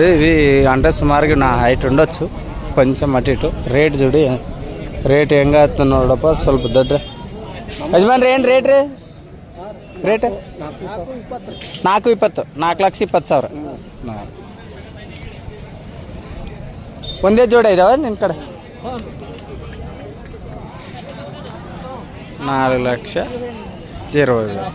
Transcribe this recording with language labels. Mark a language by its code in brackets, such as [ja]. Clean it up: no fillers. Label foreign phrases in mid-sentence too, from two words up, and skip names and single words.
[te] ఇవి అంటే సుమారుగా నా హైట్ ఉండొచ్చు, కొంచెం అటు ఇటు. రేట్ చూడు, [kn] ರೇಟ್ ಹೆಂಗಾಯ್ತು ನೋಡಪ್ಪ. ಸ್ವಲ್ಪ ದೊಡ್ಡ ಯಜಮಾನ್ರಿ ಏನು ರೇಟ್ ರೀ? ರೇಟ್ 420. 4,20,000. ಒಂದೇ ಜೋಡಿ ಇದಾವೆ ನಿನ್ನ ಕಡೆ? 4,00,000.